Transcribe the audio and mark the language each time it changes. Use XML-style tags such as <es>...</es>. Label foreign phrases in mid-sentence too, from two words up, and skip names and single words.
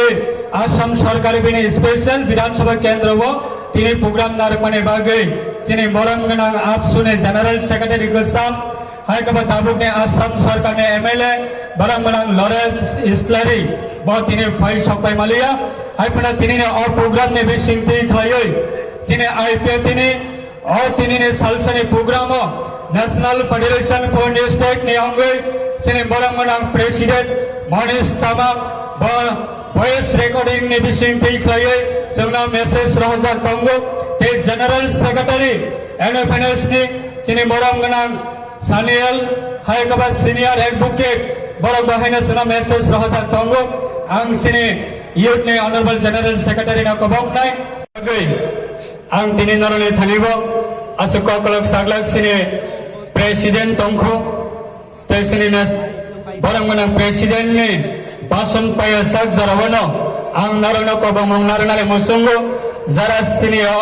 <brx>आसाम सरकार बिनि स्पेशल विधानसभा केन्द्र तिनि प्रोग्राम नारकमानि बागै सिनि मरम गोनां आबसुनि</brx> <en>general secretary</en> <brx>गोसाम हाय दाबुकनि आसाम सरकारनि एमएलए बरं गोनां लरेन्स इस्लारि तिनि फाइ सकाय मालिया हायफोरा तिनिने अ प्रोग्राम ने बिसिंति खायै सिने आईपीएफ तिनि सालसानि प्रोग्राम</brx> <en>National Federation for State</en> <brx>नि अंगै सिने बरं गोनां प्रेसिडेंट मनीष तामा</brx> <en>voice recording</en> <brx>ने बिसिंति खायै जोंना मेसेज रहजा दंगो ते</brx> <en>general secretary</en> <brx>एनएफएनएस नि सिने बरं गोनां सानियल हायकबा</brx> <en>senior advocate</en> <brx>बरं बाहायना जोंना मेसेज रहजा दंगो आं सिने यूथ ने</brx> <en>honourable general secretary</en> <brx>ना कबोकनाय गई आं तिनि नरने थानिबो असुक कलक सागलाक सिने प्रेसिडेंट तंखो तेसिनि नास बरंगना प्रेसिडेंट ने भाषण पाय साग जरावनो आं नरने कबोमं नरनाले मुसुंगो जरा सिनि</brx>